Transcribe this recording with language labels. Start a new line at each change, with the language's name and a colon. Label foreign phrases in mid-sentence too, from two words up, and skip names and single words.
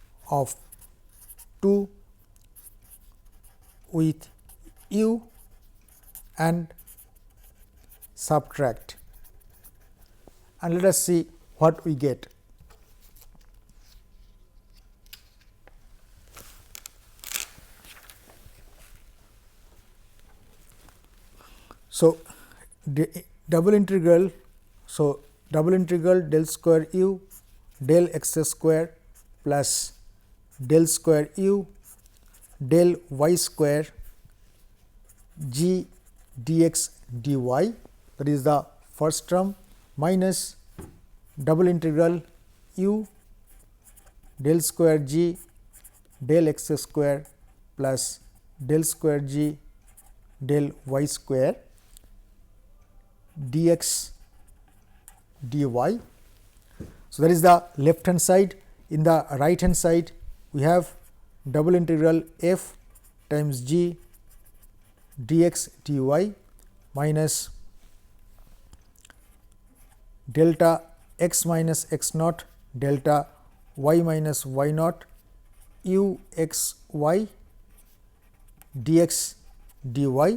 English: of 2 with u and subtract, and let us see what we get. So, double integral. So, double integral del square u del x square plus del square u del y square g dx dy, that is the first term, minus double integral u del square g del x square plus del square g del y square dx dy. So, that is the left hand side. In the right hand side, we have double integral f times g dx dy minus delta x minus x naught delta y minus y naught u x y dx dy.